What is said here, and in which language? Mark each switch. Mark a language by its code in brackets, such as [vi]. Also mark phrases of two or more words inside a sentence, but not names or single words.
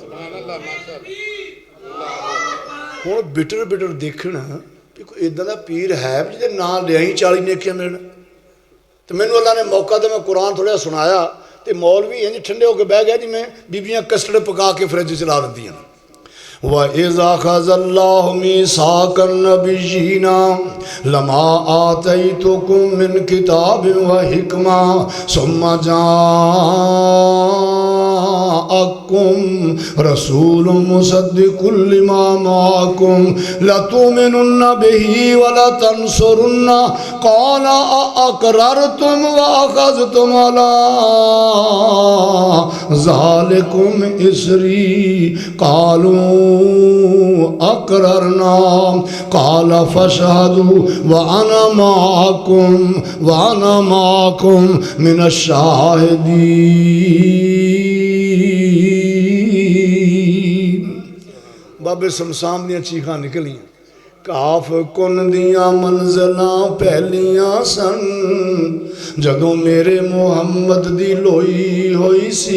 [pa] ہن بٹر بٹر دیکھنا بھی کوئی ایداں دا پیر ہے جیہدے ناں لیا ہی 40 نیکیاں ملن. تو مینوں اللہ نے موقع تو میں قرآن تھوڑا سنایا، تو مولوی انج ٹھنڈے ہو کر بہہ گیا جویں بیبیاں کسٹرڈ پکا کے فریج چ لا دیندیاں. [ar] وإذ أخذ الله ميثاق النبيين لما آتيتكم من كتاب وحكمة ثم جاءكم رسول مصدق لما معكم لتؤمنن به ولتنصرنه قال أأقررتم وأخذتم على ذلكم إصري قالوا أقررنا قال فاشهدوا وأنا معكم من الشاهدين. [pa] بابے شمشان دیاں چیخاں نکلیاں۔ کاف کن دیاں منزلاں پہلیاں سن جدوں میرے محمد دی لوئی ہوئی سی.